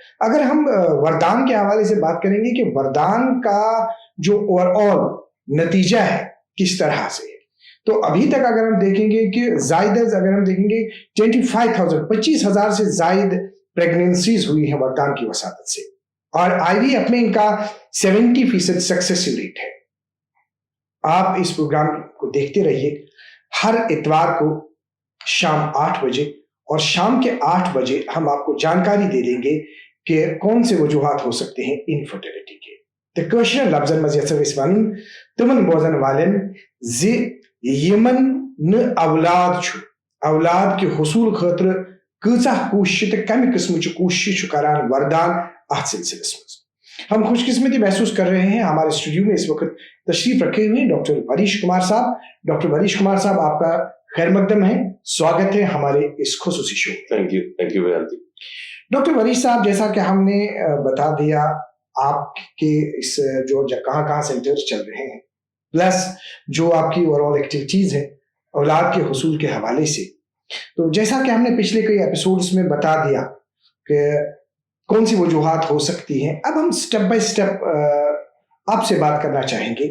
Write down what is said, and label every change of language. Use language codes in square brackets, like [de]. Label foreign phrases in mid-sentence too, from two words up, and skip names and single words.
[ur] اگر ہم وردان کے حوالے سے بات کریں گے کہ وردان کا جو اوورآل نتیجہ ہے کس طرح سے ہے، تو ابھی تک اگر ہم دیکھیں گے کہ اگر ہم دیکھیں گے 25,000 سے زائد پریگنینسیز ہوئی ہیں وردان کی وساطت سے، اور آئی وی ایف میں ان کا 70% [en] success rate [ur] है। آپ اس پروگرام کو دیکھتے رہیے ہر اتوار کو شام 8 بجے، اور شام کے 8 بجے ہم آپ کو جانکاری دے دیں گے کہ کون سے وجوہات ہو سکتے ہیں انفرٹیلٹی کے. [ks] तो क्वेश्चन लफ्जन मज़ीद इस्वान तुमन बोजन वालन जे यमन न औलाद छु, औलाद के हुसूल खतर कचा कोशिश तो कम किस्म कोशिश करान वरदान अत सिलसिलस में। [ur] ہم خوش قسمتی محسوس کر رہے ہیں ہمارے اسٹوڈیو میں اس وقت تشریف رکھے ہوئے ڈاکٹر وریش کمار صاحب. ڈاکٹر وریش کمار صاحب، آپ کا خیر مقدم ہے، سواگت ہے ہمارے اس خصوصی شو. [en] thank you very. [ur] ڈاکٹر وریش صاحب، جیسا کہ ہم نے بتا دیا آپ کے اس جو کہاں سینٹر چل رہے ہیں، پلس جو آپ کی اوورآل ایکٹیویٹیز ہے اولاد کے حصول کے حوالے سے، تو جیسا کہ ہم نے پچھلے کئی ایپیسوڈز میں بتا دیا کہ کون سی وجوہات ہو سکتی ہیں، اب ہم [en] step by step [ur] آپ سے بات کرنا چاہیں گے.